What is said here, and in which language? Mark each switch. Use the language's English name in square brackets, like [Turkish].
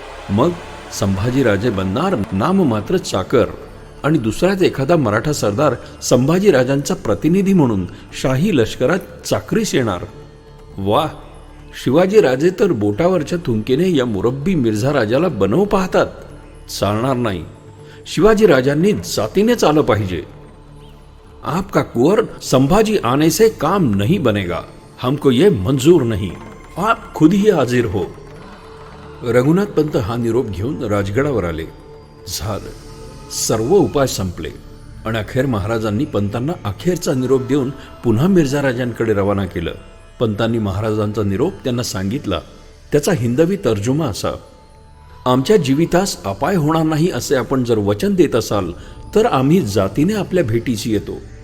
[Marathi] मग संभाजीराजे बनणार नाममात्र चाकर आणि दुसराच एखादा मराठा सरदार संभाजीराजांचा प्रतिनिधी म्हणून शाही लष्करात चाकरीस येणार. वा! शिवाजीराजे तर बोटावरच्या थुंकीने या मुरब्बी मिर्झा राजाला बनवू पाहतात. चालणार नाही. शिवाजीराजांनी जातीनेच आलं पाहिजे. [Hindi] आपका कुंवर संभाजी आने से काम नहीं बनेगा. हमको ये मंजूर नहीं. आप खुद ही हाजिर हो. [Marathi] रघुनाथ पंत हा निरोप घेऊन राजगडावर आले. झालं. सर्व उपाय संपले आणि अखेर महाराजांनी पंतांना अखेरचा निरोप देऊन पुन्हा मिर्झा राजांकडे रवाना केलं. पंतांनी महाराजांचा निरोप त्यांना सांगितला. त्याचा हिंदवी तर्जुमा असा: आमच्या जीवितास अपाय होणार नाही असे आपण जर वचन देत असाल तर आम्ही जातीने आपल्या भेटीशी येतो.